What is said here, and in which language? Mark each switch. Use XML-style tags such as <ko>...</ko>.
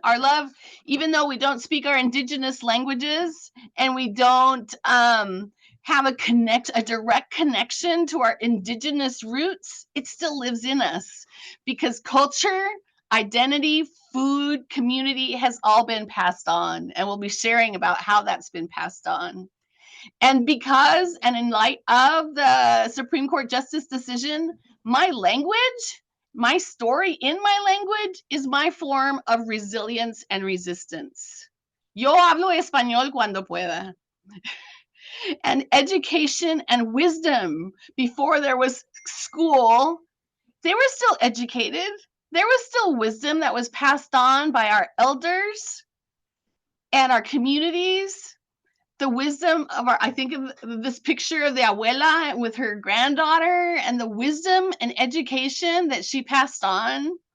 <en>Our love, even though we don't speak our indigenous languages and we don't have a direct connection to our indigenous roots, it still lives in us because culture, identity, food, community has all been passed on, and we'll be sharing about how that's been passed on. And because, and in light of the Supreme Court justice decision, my language, my story in my language is my form of resilience and resistance.</en> <es>Yo hablo español cuando pueda.</es> <en>And education and wisdom. Before there was school, they were still educated. There was still wisdom that was passed on by our elders and our communities. The wisdom of I think of this picture of the abuela with her granddaughter and the wisdom and education that she passed on.</en>